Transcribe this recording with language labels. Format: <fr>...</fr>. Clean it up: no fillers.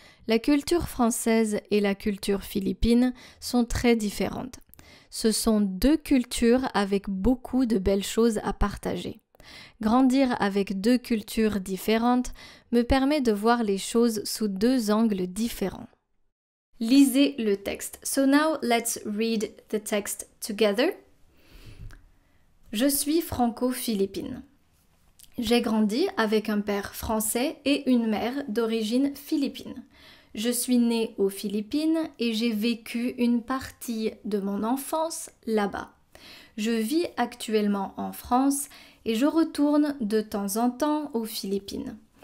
<fr>La culture française et la culture philippine sont très différentes. Ce sont deux cultures avec beaucoup de belles choses à partager. Grandir avec deux cultures différentes me permet de voir les choses sous deux angles différents. Lisez le texte.</fr> <en>So now let's read the text together.</en> <fr>Je suis franco-philippine. J'ai grandi avec un père français et une mère d'origine philippine. Je suis née aux Philippines et j'ai vécu une partie de mon enfance là-bas. Je vis actuellement en France et je retourne de temps en temps aux Philippines.</fr>